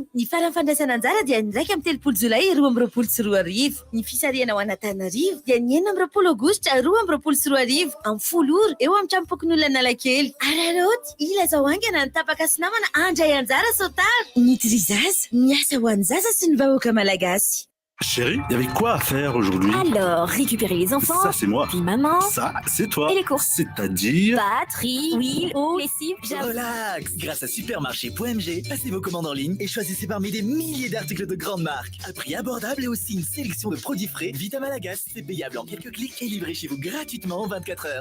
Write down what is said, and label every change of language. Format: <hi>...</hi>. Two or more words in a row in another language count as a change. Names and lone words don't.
<mg>Ny farany fandraisana anjara dia ny 1 Jolay 2024. Ny fisariana ao Antananarivo dia ny 9 Aogositra 2024 amin'ny folo ora eo amin'ny tranopokon'olona Analakely. Araroty ilazao aingana ny tapaka sy namana andray anjara sotara. Nutri Zaza, miasa ho an'ny zaza sy ny vahoaka malagasy.</mg> <fr>Chérie, il y avait quoi à faire aujourd'hui? Alors, récupérer les enfants. Ça, c'est moi. Puis maman. Ça, c'est toi. Et les courses. C'est-à-dire... Batterie, huile, eau, lessive, Relax. Grâce à supermarché.mg, passez vos commandes en ligne et choisissez parmi des milliers d'articles de grandes marques. À prix abordable et aussi une sélection de produits frais. Vita Malagas, c'est payable en quelques clics et livré chez vous gratuitement en 24 heures.</fr>